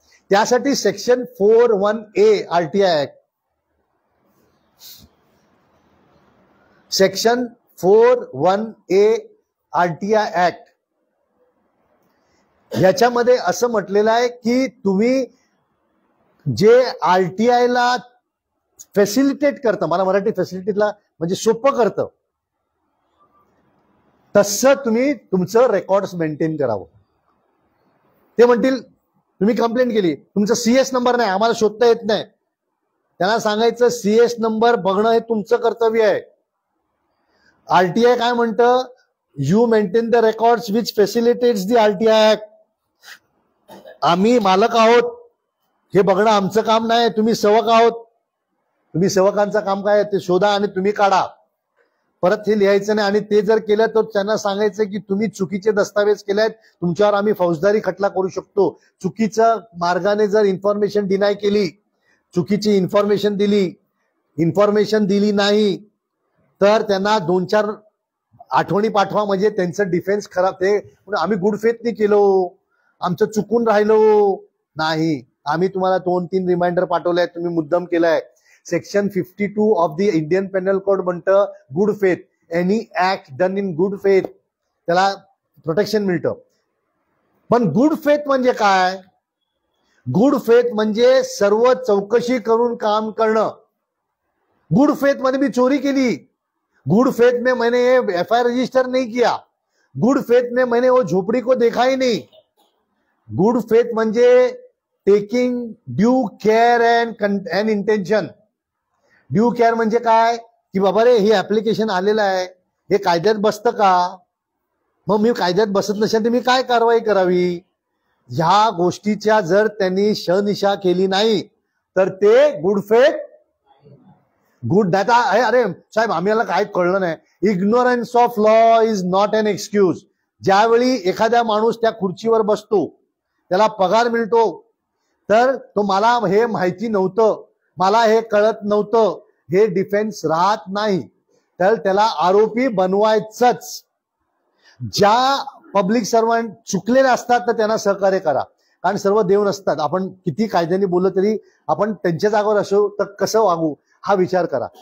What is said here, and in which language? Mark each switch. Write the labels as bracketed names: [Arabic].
[Marathi] त्यासाठी section 41A RTI act, section 41A RTI act ह्याच्यामध्ये असं म्हटलेलं आहे की तुम्ही जे RTI ला फॅसिलिटेट करतं, मला मराठी फॅसिलिटीला म्हणजे सोपं करतं, तसं तुम्ही तुमचं रेकॉर्ड्स मेंटेन करावं. ते म्हणतील तुम्ही कंप्लेंट केली, तुमचा CS नंबर नाही, आम्हाला शोधता येत नाही. त्यांना सांगायचं CS नंबर बघणं हे तुमचं कर्तव्य आहे. RTI काय म्हणतं? [English] You maintain the records which facilitates the RTI act. [Marathi] आम्ही मालक आहोत, हे बघणं आमचं काम नाही, तुम्ही सेवक आहोत. तुम्ही सेवकांचं काम काय ते शोधा आणि तुम्ही काढा. परत हे लिहायचं नाही. आणि ते जर केलं तर त्यांना सांगायचं की तुम्ही चुकीचे दस्तावेज केलेत, तुमच्यावर आम्ही फौजदारी खटला करू शकतो. चुकीच्या मार्गाने जर इन्फॉर्मेशन डिनाय केली, चुकीची इन्फॉर्मेशन दिली नाही तर त्यांना 2-4 आठवणी पाठवा, म्हणजे त्यांचं डिफेन्स खराब. ते आम्ही गुड फेथनी केलो, आमचं चुकून राहिलो नाही, आम्ही तुम्हाला 2-3 रिमाइंडर पाठवले, तुम्ही मुद्दाम केलाय. [English] section 52 of the Indian penal code म्हणतं good faith, any act done in good faith [Marathi] त्याला प्रोटेक्शन मिळतं. पण गुड फेथ म्हणजे काय? गुड फेथ म्हणजे सर्व चौकशी करून काम करणं. गुड फेथ मध्ये मी चोरी केली, [Hindi] गुड फेथ में मैंने FIR रजिस्टर नहीं किया, गुड फेथ में मैंने वो झोपड़ी को देखा ही नहीं. [English] Good faith म्हणजे taking due care and intention. [Marathi] Due care म्हणजे काय की बाबा रे हे ऍप्लिकेशन आलेलं आहे, हे कायद्यात बसतं का? मग मी कायद्यात बसत नसेल तर मी काय कारवाई करावी? ह्या गोष्टीच्या जर त्यांनी शनिशा केली नाही तर ते गुड फेथ गुड डाटा आहे. अरे साहेब आम्हाला काय कळलं नाही. [English] Ignorance of law is not an excuse. [Marathi] ज्यावेळी एखादा माणूस त्या खुर्चीवर बसतो, त्याला पगार मिळतो, तर तो मला हे माहिती नव्हतं, मला हे कळत नव्हतं, हे डिफेन्स राहत नाही. तर त्याला आरोपी बनवायचंच. ज्या पब्लिक सर्वंट चुकलेले असतात तर त्यांना सहकार्य करा, कारण सर्व देव नसतात. आपण किती कायद्याने बोललं तरी आपण त्यांच्या जागेवर असो तर कसं वागू. हा विचार करा.